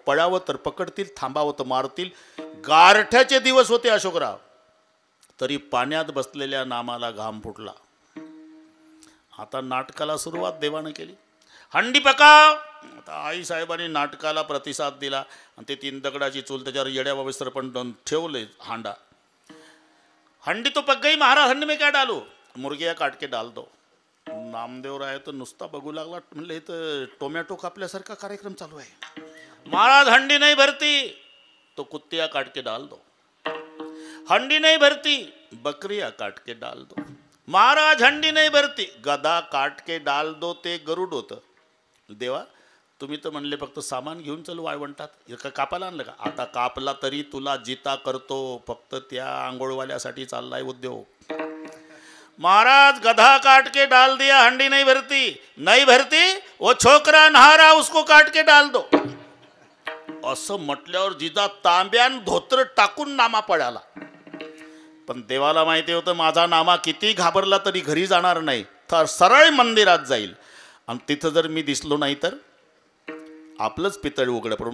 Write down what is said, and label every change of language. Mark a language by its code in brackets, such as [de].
[mr] पळावं तर पकडतील, थांबावं तर मारतील. गारठ्याचे दिवस होते अशोकराव, तरी पाण्यात बसलेल्या नामाला घाम फुटला. आता नाटकाला सुरुवात देवानं केली. हंडी पकाव. आता आई साहेबांनी नाटकाला प्रतिसाद दिला आणि ते 3 दगडाची चूल, त्याच्यावर येड्या बाबेसर पण ठेवले हांडा. [hi] हंडी तो पक गई महाराज, हंडी में क्या डालू? मुर्गिया काट के डाल दो. [mr] नामदेवराय तर नुसता बघू लागला. म्हणले इथं टोमॅटो कापल्यासारखा कार्यक्रम चालू आहे. [hi] महाराज हंडी नहीं भरती तो कुत्तिया काट के डाल दो. हंडी नहीं भरती बकरिया काट के डाल दो. महाराज हंडी नहीं भरती गदा काट के डाल दो. [mr] ते गरुड होतं. देवा, तुम्ही तर म्हणले फक्त सामान घेऊन चल वाळवंटात, का कापायला आणलं का? आता कापला तरी तुला जिता करतो, फक्त त्या आंघोळवाल्यासाठी चाललाय उद्योग. [hi] महाराज गधा काट के डाल दिया, हंडी नहीं भरती वो छोकरा नहारा उसको काट के डाल दो. [mr] असं म्हटल्यावर जिजा तांब्यान धोत्र टाकून नामा पळाला. पण देवाला माहिती होतं माझा नामा किती घाबरला तरी घरी जाणार नाही, तर सरळ मंदिरात जाईल. आणि तिथं जर मी दिसलो नाही तर आपलंच पितळ उघड पडून.